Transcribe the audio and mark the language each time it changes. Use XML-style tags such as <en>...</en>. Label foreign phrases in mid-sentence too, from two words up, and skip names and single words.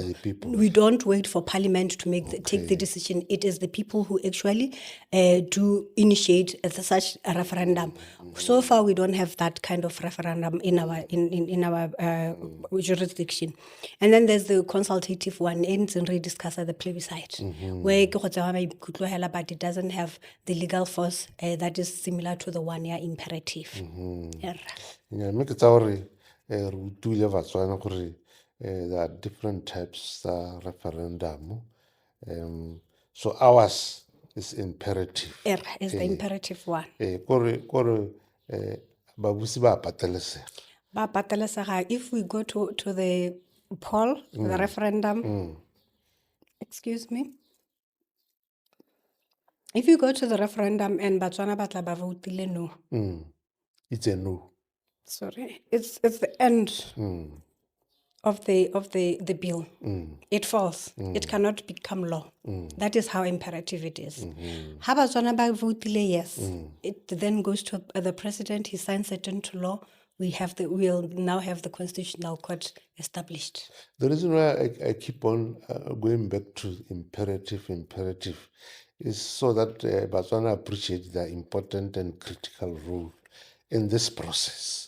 <en>We don't wait for Parliament to take the decision. It is the people who actually do initiate such a referendum. So far, we don't have that kind of referendum in our jurisdiction. constitution. And then there's the consultative one, and re discuss at the plebiscite, where</en> <tn>ke go tsewa maikutlo hela,</tn> <en>but it doesn't have the legal force that is similar to the one-year imperative. Yeah. Yeah, make it our</en> <tn>re utuile Botswana gore</tn> <en>there are different types of referendum. So ours is imperative. Is the imperative one.</en> <tn>Kore babusi ba patelesega. Ba patelesega.</tn> <en>If we go to the poll, the referendum, excuse me. If you go to the referendum and</en> <tn>Botswana batla ba votile</tn> <en>no. It's a no. Sorry, it's the end of the bill. It falls. It cannot become law. That is how imperative it is.</en> <tn>Ha Botswana ba votile</tn> <en>yes, it then goes to the president. He signs it into law. We'll now have the constitutional court established. The reason why I keep on going back to imperative is so that Botswana appreciates the important and critical role in this process.</en>